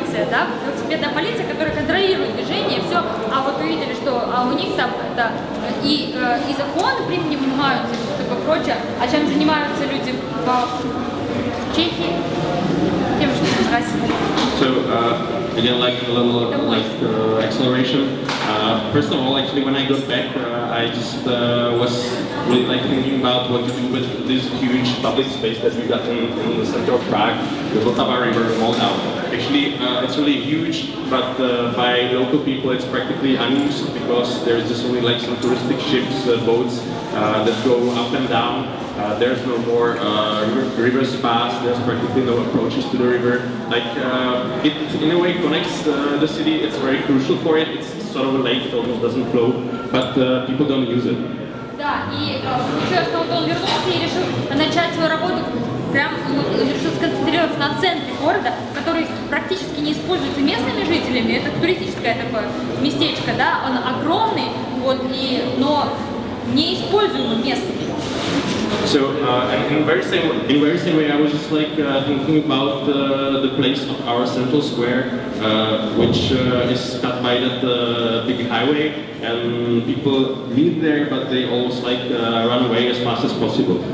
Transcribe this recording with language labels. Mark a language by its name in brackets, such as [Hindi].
[Russian] да, велосипедная полиция, которая контролирует движение, все, а вот увидели, что у них там это и законы принимаются, и все такое прочее, а чем занимаются люди в Чехии? Тем, что там Россия. [English] So again, like a little acceleration. First of all, actually, when I got back, I just was really like thinking about what to do with this huge public space that we got in the center of Prague, the Vltava River, Moldau. Actually, it's really huge, but by local people, it's practically unused because there's just only like some touristic ships, boats that go up and down. There's no more river spas, there's practically no approaches to the river. Like, it in a way connects the city, it's very crucial for it, it's sort of a lake, it almost doesn't flow, but people don't use it. [Russian] Да, и получилось, что вот он вернулся и решил начать свою работу, прям решил сконцентрироваться на центре города, который практически не используется местными жителями, это туристическое такое местечко, да, он огромный, вот, но неиспользуемый местными. [English] So, in very same way, I was just like thinking about the place of our central square, which is cut by that big highway, and people live there, but they always like run away as fast as possible.